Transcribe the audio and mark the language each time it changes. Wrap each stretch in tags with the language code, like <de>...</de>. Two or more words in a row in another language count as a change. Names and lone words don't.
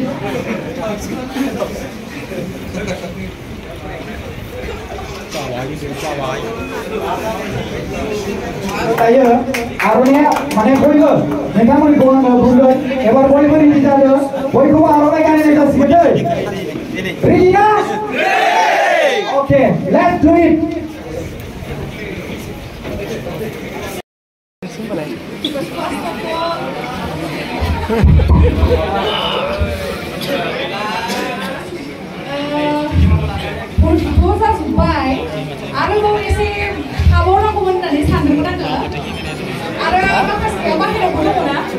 <brx>दायो आर'नाइया माने बयबो नोंथांमोनखौ आङो बुंगोन एबार बयबो रेडि जादों बयखौबो आर'नाइ गानहोनाय जासिगोन दै रेडि ना</brx> <en>okay let's do it</en> <brx>जाजोब्बाय आरोबाव एसे हाबावनांगौमोन होननानै सानदोंमोन आङो आरो माखासेया बाहेरायावबो दङ ना</brx>